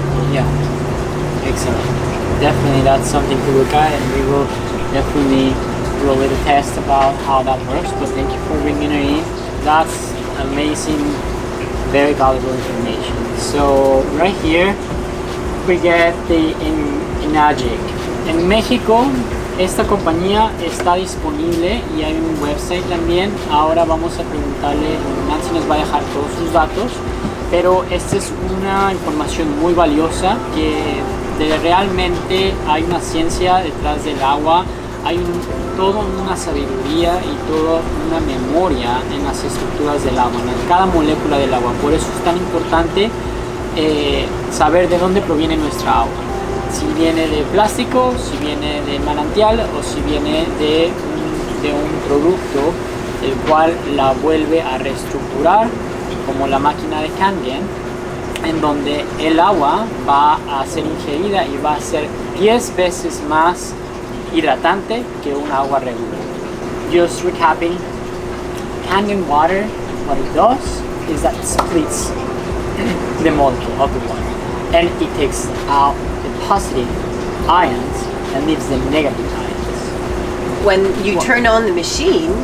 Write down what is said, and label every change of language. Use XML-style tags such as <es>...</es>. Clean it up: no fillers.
<en>Yeah, excellent. Definitely that's something to look at, and we will definitely do a little test about how that works, but thank you for bringing it in. That's amazing, very valuable information. So right here we get the Enagic.</en> <es>En México esta compañía está disponible y hay un website también. Ahora vamos a preguntarle, Nancy nos va a dejar todos sus datos pero esta es una información muy valiosa que realmente hay una ciencia detrás del agua, hay toda una sabiduría y toda una memoria en las estructuras del agua, en cada molécula del agua. Por eso es tan importante saber de dónde proviene nuestra agua. Si viene de plástico, si viene de manantial o si viene de un producto el cual la vuelve a reestructurar, como la máquina de Kangen, en donde el agua va a ser ingerida y va a ser 10 veces más hidratante que un agua regular.</es> <en>Just recapping, Kangen water, what it does is that it splits the molecule of the water and it takes out the positive ions and leaves the negative ions. When you turn on the machine,</en>